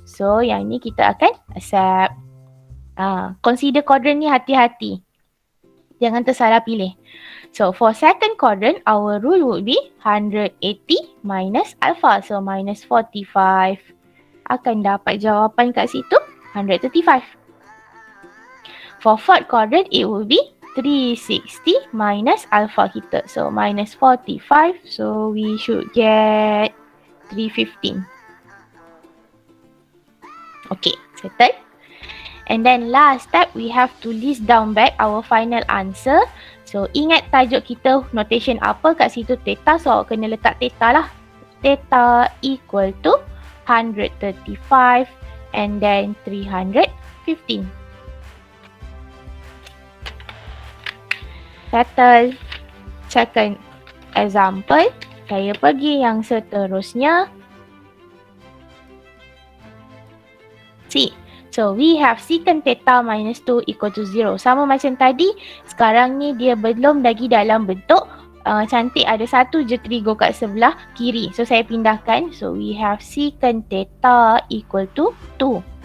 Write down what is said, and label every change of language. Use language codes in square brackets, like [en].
[ms] So, yang ni kita akan accept. [en] Consider quadrant [ms] ni hati-hati. Jangan tersalah pilih. [en] So, for second quadrant, our rule would be 180 minus alpha. So, minus 45. [ms] Akan dapat jawapan kat situ, 135. [en] For fourth quadrant, it will be 360 minus alpha [ms] kita. [en] So, minus 45. So, we should get 315. Okay, settle. And then last step, we have to list down back our final answer. [ms] So, ingat tajuk kita notation apa kat situ theta. So, awak kena letak theta lah. [en] Theta equal to 135 and then 315. Settle. Second example, [ms] saya pergi yang seterusnya. C. [en] So, we have secant theta minus 2 equal to 0. [ms] Sama macam tadi, sekarang ni dia belum lagi dalam bentuk cantik, ada satu je trigo kat sebelah kiri. So, saya pindahkan. [en] So, we have secant theta equal to 2.